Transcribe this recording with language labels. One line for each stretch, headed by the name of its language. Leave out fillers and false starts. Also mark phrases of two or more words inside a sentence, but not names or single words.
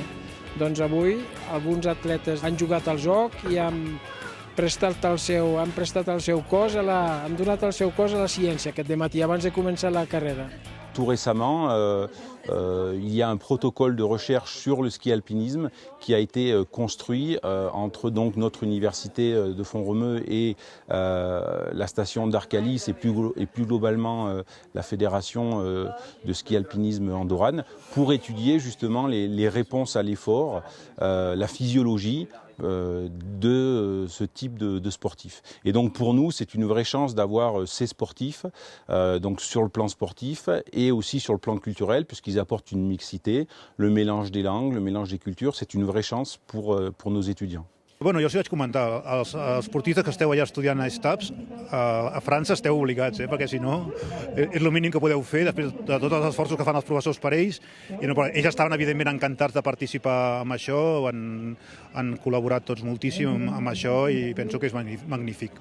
Catalan: Doncs avui alguns atletes han jugat al joc i han prestat el seu cos han donat el seu cos a la ciència aquest dematí abans de començar la carrera.
French: Tout récemment, il y a un protocole de recherche sur le ski alpinisme qui a été construit entre donc notre université de Font-romeu et la station d'Arcalis et plus globalement la fédération de ski alpinisme andorrane pour étudier justement les réponses à l'effort, la physiologie de ce type de sportifs. Et donc pour nous, c'est une vraie chance d'avoir ces sportifs donc sur le plan sportif et aussi sur le plan culturel, puisqu'ils apportent une mixité, le mélange des langues, le mélange des cultures. C'est une vraie chance pour nos étudiants.
Catalan: Bueno, jo sí vaig comentar, els esportistes que esteu allà estudiant a STAPS, a França esteu obligats, perquè si no és el mínim que podeu fer després de tots els esforços que fan els professors per ells. Ells estaven evidentment encantats de participar en això, han col·laborat tots moltíssim amb això i penso que és magnífic.